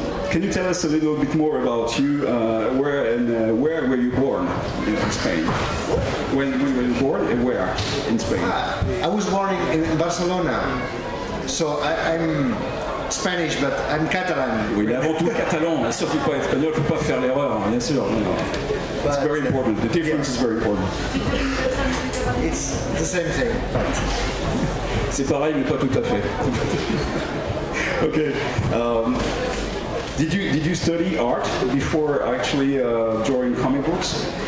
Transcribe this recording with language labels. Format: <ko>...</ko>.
<en>Can you tell us a little bit more about you? Where were you born in Spain? When were you born and where in Spain? I was born in Barcelona, so I'm Spanish, but I'm Catalan.</en> <fr>Oui, mais avant tout catalan. Surtout pas espagnol, faut pas faire l'erreur, bien sûr.</fr> <en>It's very important. The difference is very important. It's the same thing, but</en> <fr>c'est pareil, mais pas tout à fait.</fr> <en>Okay. Did you study art before actually drawing comic books?</en>